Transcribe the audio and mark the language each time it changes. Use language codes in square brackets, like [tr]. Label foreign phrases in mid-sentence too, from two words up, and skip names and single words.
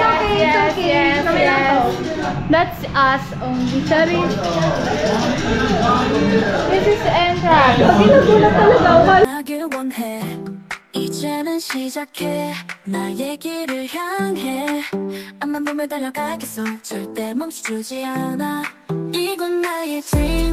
[en] Yes. That's us only. Sorry. This is the entrance. [tl] Nagulat talaga ako. [ko] 나길 원해 이제는 시작해 나의 길을 향해 앞만 보며 달려가겠어 절대 멈춰주지 않아 이건 나의 dream